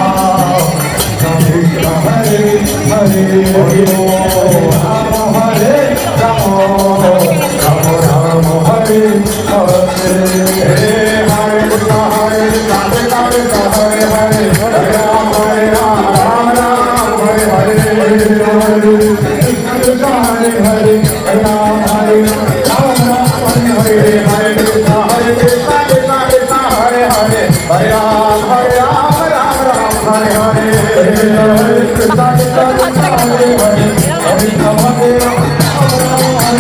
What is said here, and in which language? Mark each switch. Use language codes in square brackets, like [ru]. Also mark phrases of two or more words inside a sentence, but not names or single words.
[sa] কৃষ্ণ হরে হরে হরে রাম হরে রাম রাম রাম হরে হরে হরে কৃষ্ণ হরে রাধে রাধে হরে হরে হরে রাম রাম রাম হরে হরে হরে কৃষ্ণ হরে হরে হরে রাম হরে রাম রাম হরে হরে হরে কৃষ্ণ হরে কৃষ্ণ কৃষ্ণ কৃষ্ণ হরে হরে হরে রাম রাম রাম হরে হরে হরে কৃষ্ণ কৃষ্ণ কৃষ্ণ হরে হরে হরে রাম হরে রাম রাম হরে